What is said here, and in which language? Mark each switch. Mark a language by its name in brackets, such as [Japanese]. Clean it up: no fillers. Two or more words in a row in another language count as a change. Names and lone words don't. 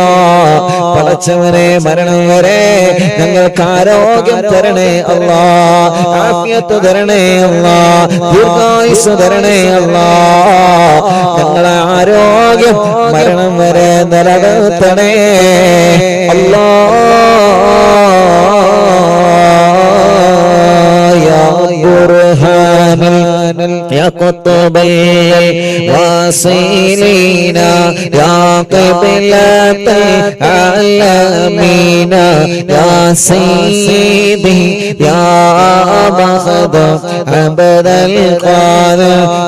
[Malayalam] പടച്ചവനെ മരണം വരെ ഞങ്ങൾക്ക് ആരോഗ്യം തരണേ അല്ലാ. ആഫിയത്ത് തരണേ അല്ലാ. ദീർഘായുസ്സ് തരണേ അല്ലാ. ഞങ്ങളെ ആരോഗ്യം മരണം വരെ നിലനിർത്തണേ അല്ലാ. [Arabic] يا قطب الواصلين يا قبلة العالمين يا سيدي يا مخدوم عبد القادر